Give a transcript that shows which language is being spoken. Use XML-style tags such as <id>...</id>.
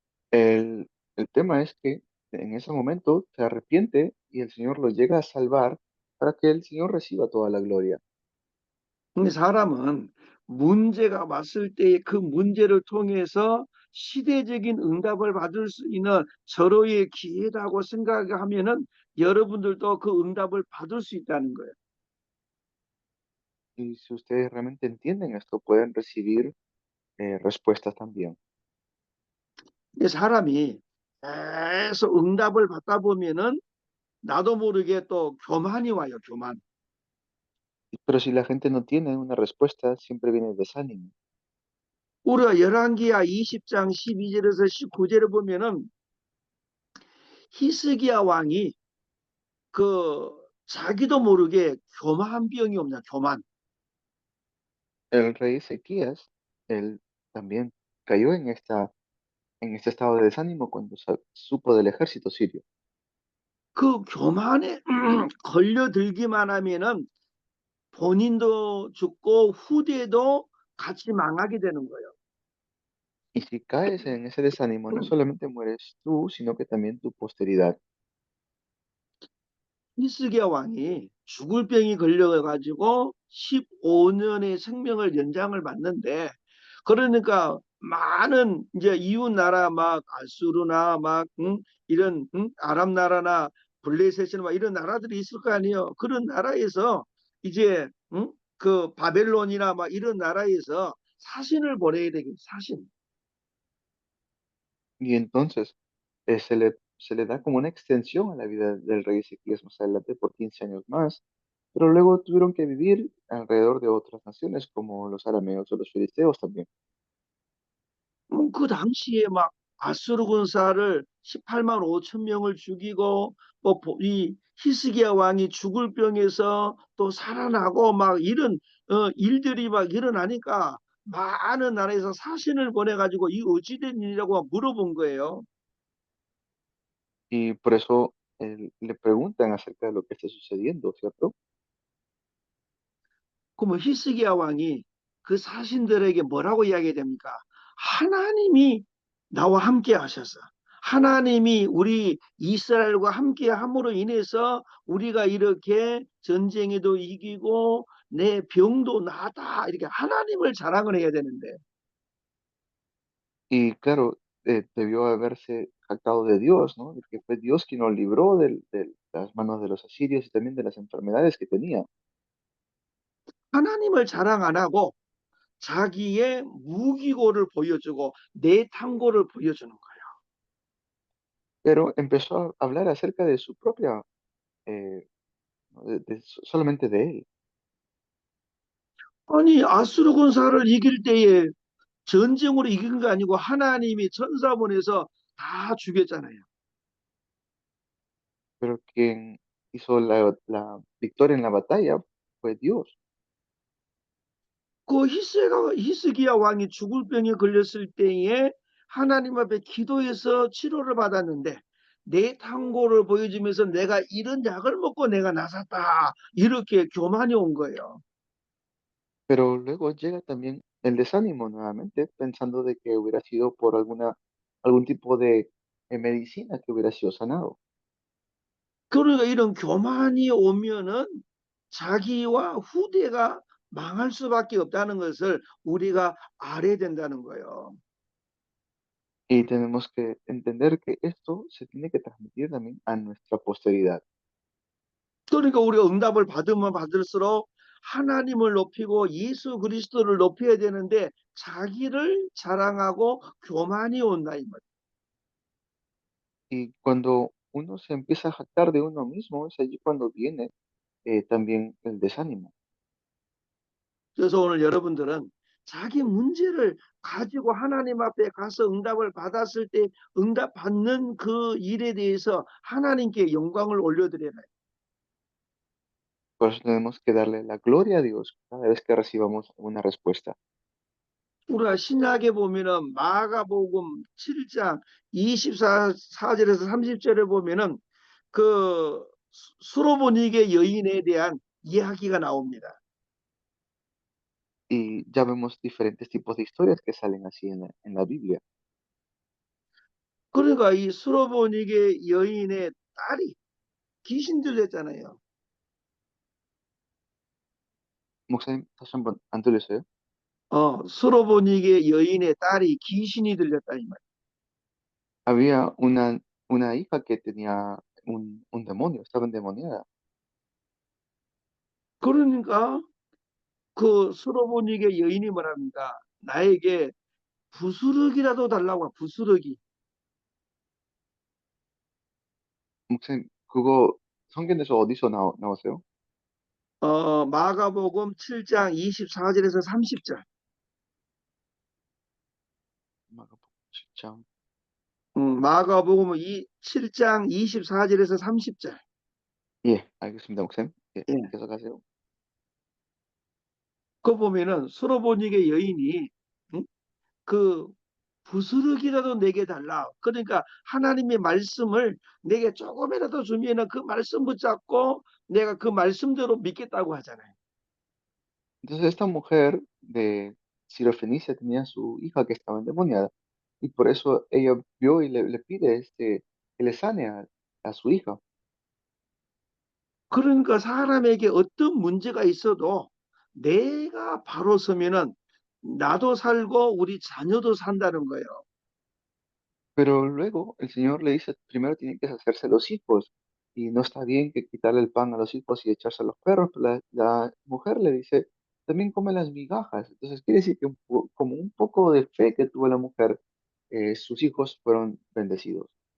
<es>El tema es que En ese momento se arrepiente y el Señor lo llega a salvar para que el Señor reciba toda la gloria.</es> <ko>근데 사람은 문제가 왔을 때 그 문제를 통해서 시대적인 응답을 받을 수 있는 절호의 기회라고 생각하면은 여러분들도 그 응답을 받을 수 있다는 거예요.</ko> <es>Y si ustedes realmente entienden esto, pueden recibir respuestas también.</es> <ko>근데 사람이 계속 응답을 받다 보면은 나도 모르게 또 교만이 와요, 교만.</ko> <es>Pero si la gente no tiene una respuesta, siempre viene el desánimo.</es> <ko>우리가 열왕기야 20장 12절에서 19절을 보면은 히스기야 왕이 그 자기도 모르게 교만 병이 없냐, 교만.</ko> <es>El rey Ezequías, él también cayó en este estado de desánimo cuando supo del ejército sirio.</es> <ko>그 교만에 걸려들기만 하면은 본인도 죽고 후대도 같이 망하게 되는 거예요.</ko> <es>Y si caes en ese desánimo, no solamente mueres tú, sino que también tu posteridad.</es> <ko>히스기야 왕이 죽을 병이 걸려가지고 15년의 생명을 연장을 받는데 그러니까 많은 이제 이웃 나라 막 아수르나 막 이런 아랍 나라나 블레셋이나 막 이런 나라들이 있을 거 아니에요. 그런 나라에서 이제 그 바벨론이나 막 이런 나라에서 사신을 보내야 되겠 사신.</ko> <es>Y entonces se le da como una extensión a la vida del rey Ezequías más adelante por 15 años más, pero luego tuvieron que vivir alrededor de otras naciones como los arameos o los filisteos también.</es> <ko>그 당시에 막 아수르 군사를 18만 5천 명을 죽이고 뭐이 히스기야 왕이 죽을 병에서 또 살아나고 막 이런 일들이 막 일어나니까 많은 나라에서 사신을 보내가지고 이 어찌된 일이라고 물어본 거예요.</ko> <es>Y por eso le preguntan acerca de lo que está sucediendo, ¿cierto?</es> <ko>그러면 히스기야 왕이 그 사신들에게 뭐라고 이야기됩니까? 하나님이 나와 함께 하셔서 하나님이 우리 이스라엘과 함께 함으로 인해서 우리가 이렇게 전쟁에도 이기고 내 병도 나다 이렇게 하나님을 자랑을 해야 되는데</ko> <es>Y claro, debió haberse jactado de Dios, ¿no? De que fue Dios quien lo libró de las manos de los asirios y también de las enfermedades que tenía.</es> <ko>하나님을 자랑 안 하고 자기의 무기고를 보여주고 내탕고를 보여주는 거예요.</ko> <es>Pero empezó a hablar acerca de su propia, ¿no? Solamente de él.</es> <ko>아니 아수르 군사를 이길 때에 전쟁으로 이긴 거 아니고 하나님이 천사 보내서 다 죽였잖아요.</ko> <es>Pero quien hizo la victoria en la batalla fue Dios.</es> <ko>그 히스기야 왕이 죽을 병에 걸렸을 때에 하나님 앞에 기도해서 치료를 받았는데 내 탕고를 보여주면서 내가 이런 약을 먹고 내가 나섰다 이렇게 교만이 온 거예요.</ko> <es>Pero luego llega también el desánimo nuevamente, pensando de que hubiera sido por algún tipo de medicina que hubiera sido sanado.</es> <ko>그러니까 이런 교만이 오면은 자기와 후대가 망할 수밖에 없다는 것을 우리가 알아야 된다는 거예요.</ko> <es>Y tenemos que entender que esto se tiene que transmitir también a nuestra posteridad.</es> <ko>그러니까 우리가 응답을 받으면 받을수록 하나님을 높이고 예수 그리스도를 높여야 되는데 자기를 자랑하고 교만이 온다 이 말이에요.</ko> <es>Y cuando uno se empieza a jactar de uno mismo, es allí cuando viene también el desánimo.</es> <ko>그래서 오늘 여러분들은 자기 문제를 가지고 하나님 앞에 가서 응답을 받았을 때 응답 받는 그 일에 대해서 하나님께 영광을 올려드려야 해요.</ko> <es>Por eso tenemos que darle la gloria a Dios cada vez que recibamos una respuesta.</es> <ko>우리가 신약에 보면은 마가복음 7장 24절에서 30절에 보면은 그 수로보니게 여인에 대한 이야기가 나옵니다.</ko> <es>Y ya vemos diferentes tipos de historias que salen así en la Biblia.</es> <ko>그러니까 이 수로보니게 여인의 딸이 귀신 들렸잖아요. 목사님, 다시 한번 안 들렸어요? 수로보니게 여인의 딸이 귀신이 들렸다 이 말.</ko> <es>Había una hija que tenía un demonio, estaba endemoniada.</es> <ko>그러니까 그 수로보니게 여인이 뭐랍니까? 나에게 부스러기라도 달라고 부스러기. 목사님, 그거 성경에서 어디서 나왔어요? 마가복음 7장 24절에서 30절. 마가복음 7장. 마가복음 7장 24절에서 30절. 예, 알겠습니다, 목사님. 예, 예. 계속하세요. 그 보면은 수로보니게 여인이 응? 그 부스러기라도 내게 달라. 그러니까 하나님의 말씀을 내게 조금이라도 주면은 그 말씀 붙잡고 내가 그 말씀대로 믿겠다고 하잖아요.</ko> <es>Entonces esta mujer de Sirofenicia tenía a su hija que estaba endemoniada y por eso ella vio y le pide que le sane a su hija.</es> <ko>그러니까 사람에게 어떤 문제가 있어도 내가 바로 서면은 나도 살고 우리 자녀도 산다는 거예요.</ko> <es>Pero luego el Señor le dice, primero tienen que hacerse los hijos y no está bien que quitarle el pan a los hijos y echarse a los perros. Pero la mujer le dice, también come las migajas. Entonces quiere decir que como un poco de fe que tuvo la mujer, sus hijos fueron bendecidos.</es>